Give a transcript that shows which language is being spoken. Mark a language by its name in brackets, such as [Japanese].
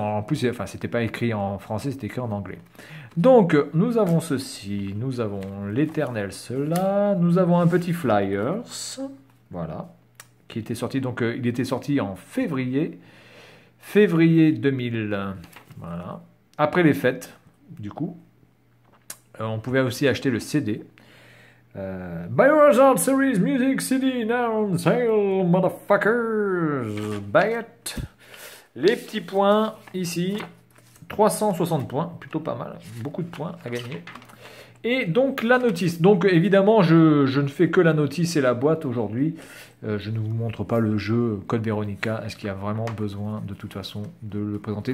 [French] Alors, en plus, enfin, c'était pas écrit en français, c'était écrit en anglais. Donc, nous avons ceci, nous avons l'éternel cela, nous avons un petit flyers, voilà, qui était sorti, donc il était sorti en février 2000, voilà, après les fêtes, du coup. On pouvait aussi acheter le CD. [English] Biohazard Series Music CD now on sale, motherfuckers, buy it. [French] Les petits points ici. 360 points, plutôt pas mal, beaucoup de points à gagner. Et donc la notice. Donc évidemment, je ne fais que la notice et la boîte aujourd'hui. Je ne vous montre pas le jeu Code Veronica. Est-ce qu'il y a vraiment besoin de toute façon de le présenter?